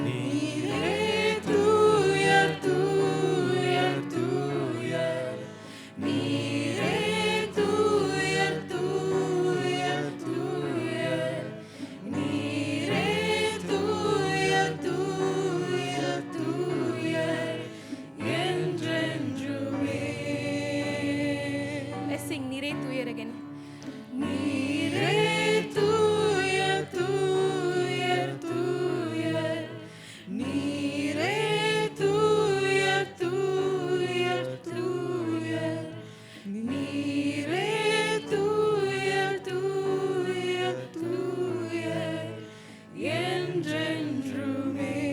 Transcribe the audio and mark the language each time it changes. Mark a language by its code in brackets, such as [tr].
[ta] நீரே தூயர் தூயர் தூயர், நீரே தூயர் தூயர் தூயர், நீரே தூயர் தூயர் தூயர் என்றென்றுமே. [en] Let's sing [ta] நீரே தூயர் [en] again. [ta] நீரே தூயர் தூயர் தூயர், நீரே தூயர் தூயர் தூயர், நீரே தூயர் தூயர் தூயர் என்றென்றுமே.